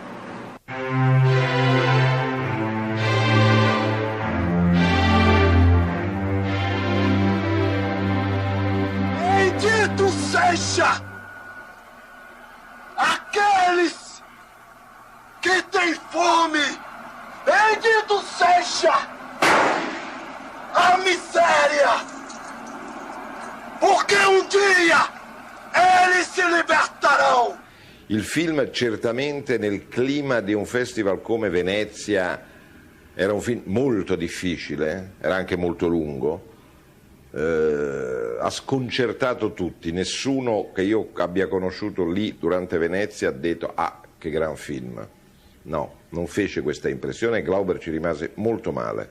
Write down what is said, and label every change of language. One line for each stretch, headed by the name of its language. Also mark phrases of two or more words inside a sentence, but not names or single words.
Portuguese: Bendito seja aqueles que têm fome, bendito seja a miséria, porque um dia eles se libertarão.
Italian: Il film certamente nel clima di un festival come Venezia era un film molto difficile, era anche molto lungo, ha sconcertato tutti, nessuno che io abbia conosciuto lì durante Venezia ha detto ah che gran film, no, non fece questa impressione e Glauber ci rimase molto male.